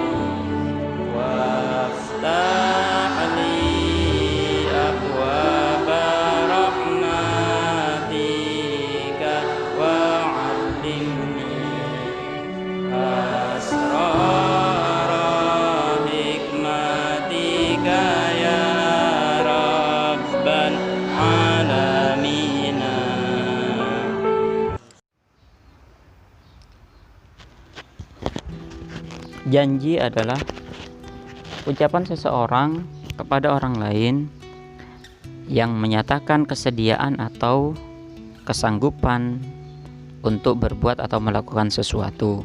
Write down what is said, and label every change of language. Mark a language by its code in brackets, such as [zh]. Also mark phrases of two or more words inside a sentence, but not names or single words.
[ar] وافتح لي أبواب رحمتك وعلمني أسرار حكمتك يا رب العالمين. [id] Janji adalah ucapan seseorang kepada orang lain yang menyatakan kesediaan atau kesanggupan untuk berbuat atau melakukan sesuatu.